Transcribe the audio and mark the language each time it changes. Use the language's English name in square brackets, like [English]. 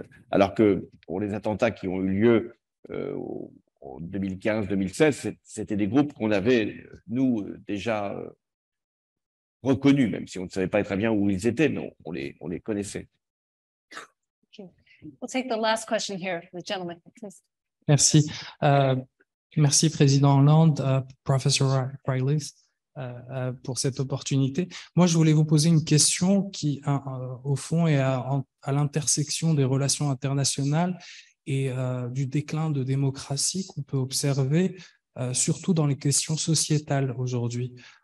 [French] Alors que pour les attentats qui ont eu lieu en 2015-2016, c'était des groupes qu'on avait, nous, déjà reconnus, même si on ne savait pas très bien où ils étaient, mais on les connaissait. [English] We'll take the last question here, the gentleman, please. [French] Merci. Merci, Président Hollande, Professor Riley, pour cette opportunité. Moi, je voulais vous poser une question qui, au fond, est à l'intersection des relations internationales et du déclin de démocratie qu'on peut observer, surtout dans les questions sociétales aujourd'hui.